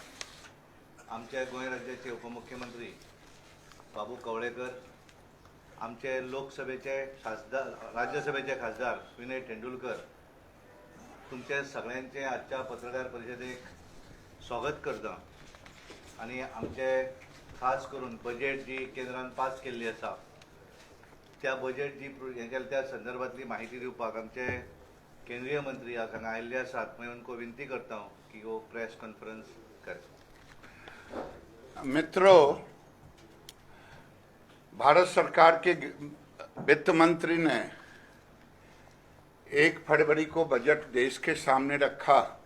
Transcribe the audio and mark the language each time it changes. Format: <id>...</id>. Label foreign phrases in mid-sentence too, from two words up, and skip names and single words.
<kok>आमचे गोंय राज्याचे उपमुख्यमंत्री बाबू कवळेकर, आमचे लोकसभेचे खासदार, राज्यसभेचे खासदार विनय तेंडुलकर, तुमचे सगळ्यांचे आजच्या पत्रकार परिषदेक स्वागत करता. आणि आमचे खास करून बजेट जी केंद्रान पास केल्ली आसा त्या बजेट जी त्या संदर्भातली माहिती दिवपाक आमचे केंद्रीय मंत्री आज हांगा आयिल्ले आसात.</kok> <hi>मैं उनको विनती करता हूँ कि वो</hi> <en>press conference</en> <hi>करें. मित्रों, भारत सरकार के वित्त मंत्री ने 1 फरवरी को बजट देश के सामने रखा.</hi>